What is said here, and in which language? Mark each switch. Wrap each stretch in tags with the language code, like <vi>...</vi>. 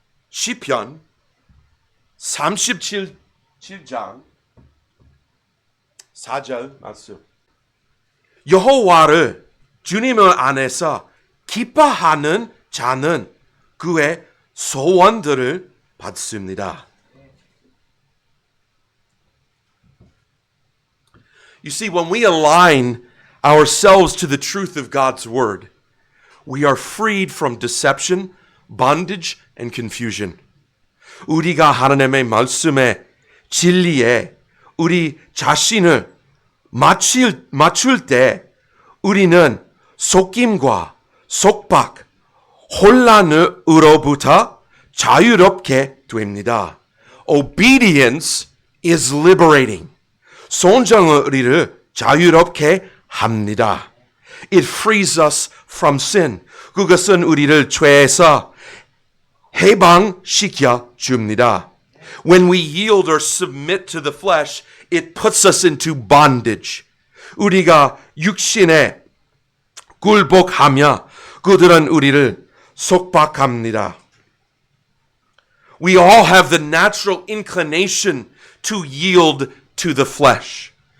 <ko>시편 37장 4절 말씀. 여호와를 주님을 안에서 기뻐하는 자는 그의 소원들을 받습니다.</ko> <en>You see, when we align ourselves to the truth of God's word, we are freed from deception, bondage, and confusion.</en> <ko>우리가 하나님의 말씀의 진리에 우리 자신을 맞출 때 우리는 속임과 속박, 혼란으로부터 자유롭게 됩니다.</ko> <en>Obedience is liberating.</en> <ko>순종은 우리를 자유롭게 합니다.</ko> <en>It frees us from sin.</en> <ko>그것은 우리를 죄에서 해방시켜 줍니다.</ko> <en>When we yield or submit to the flesh, it puts us into bondage.</en> <ko>우리가 육신에 굴복하며 그들은 우리를 속박합니다.</ko> <en>We all have the natural inclination to yield to the flesh.</en>